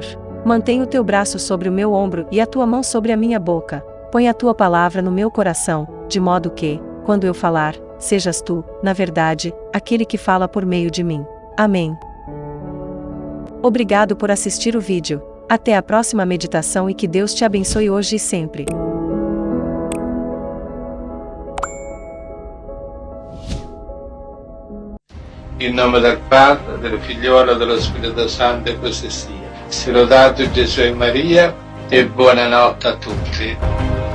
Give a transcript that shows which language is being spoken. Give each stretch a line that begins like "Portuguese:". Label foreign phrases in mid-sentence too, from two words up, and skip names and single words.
Portuguese: Mantém o teu braço sobre o meu ombro e a tua mão sobre a minha boca. Põe a tua palavra no meu coração, de modo que, quando eu falar, sejas tu, na verdade, aquele que fala por meio de mim. Amém. Obrigado por assistir o vídeo. Até a próxima meditação e que Deus te abençoe hoje e sempre.
Italian: In nome del Padre, del Figliolo e dello Spirito Santo, e così sia. Sia lodato Gesù e Maria, e buonanotte a tutti.